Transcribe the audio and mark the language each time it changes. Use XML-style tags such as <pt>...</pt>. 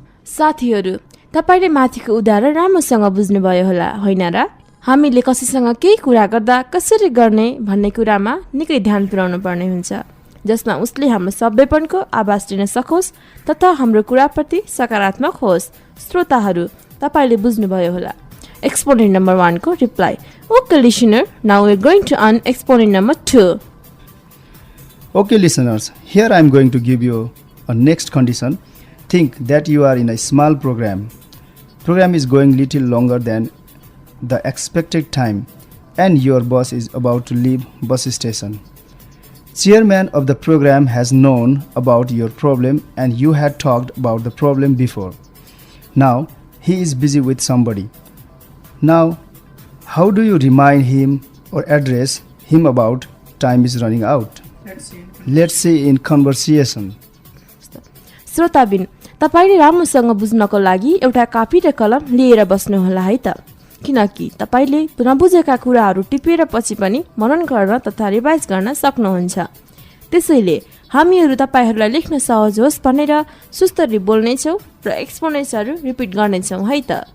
<ne>साथीहरू, तपाईँले माथिको उदाहरण राम्रोसँग बुझ्नुभयो होला, होइन र? हामीले कसैसँग केही कुरा गर्दा कसरी गर्ने भन्ने कुरामा निकै ध्यान पुर्याउनु पर्ने हुन्छ, जसमा उसले हाम्रो सभ्यपनको आवाज दिन सकोस् तथा हाम्रो कुराप्रति सकारात्मक होस्। श्रोताहरू, तपाईले बुझ्नुभयो होला।</ne> <en>Exponent number 1</en> <ne>को</ne> <en>reply. Okay listener, now we are going to earn exponent number 2. Okay listeners, here I am going to give you a next condition. Think that you are in a small program. Program is going little longer than the expected time and your bus is about to leave bus station. Chairman of the program has known about your problem and you had talked about the problem before. Now he is busy with somebody. Now, how do you remind him or address him about time is running out? Let's say in conversation.</en> <ne>श्रोताबिन, तपाईले राम्रोसँग बुझ्नको लागि एउटा कापी र कलम लिएर बस्नुहोला है त, किनकि तपाईले नबुझेका कुराहरू टिपेर पछि पनि मनन गर्न तथा रिभाइज गर्न सक्नुहुन्छ। त्यसैले हामीहरू तपाईहरूलाई लेख्न सहज होस् भनेर सुस्तरी बोल्नेछौँ र एक्सपोनेन्ट्सहरू रिपिट गर्नेछौँ है त।</ne>